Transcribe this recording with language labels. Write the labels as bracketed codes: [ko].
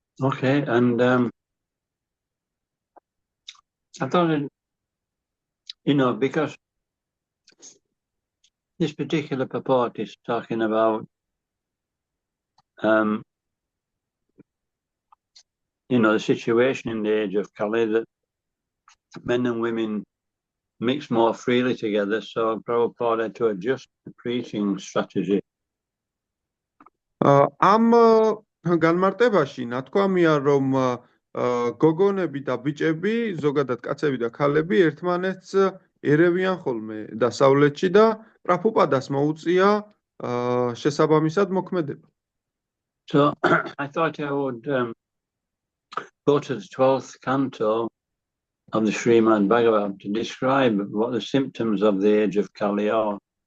[en] Okay, and I thought, because this particular purport is talking about, the situation in the age of Kali, that men and women mix more freely together, so Prabhupada had to adjust the preaching strategy. [ka] ამ განმარტებაში ნათქვამია, რომ გოგონები და ბიჭები, ზოგადად კაცები და ქალები ერთმანეთს ერევიან ხოლმე დასავლეთში და პრაბჰუპადას მოუწია შესაბამისად მოქმედება. [en] So I thought I would go to the 12th canto of the Srimad Bhagavatam to describe what the symptoms of the age of Kali are.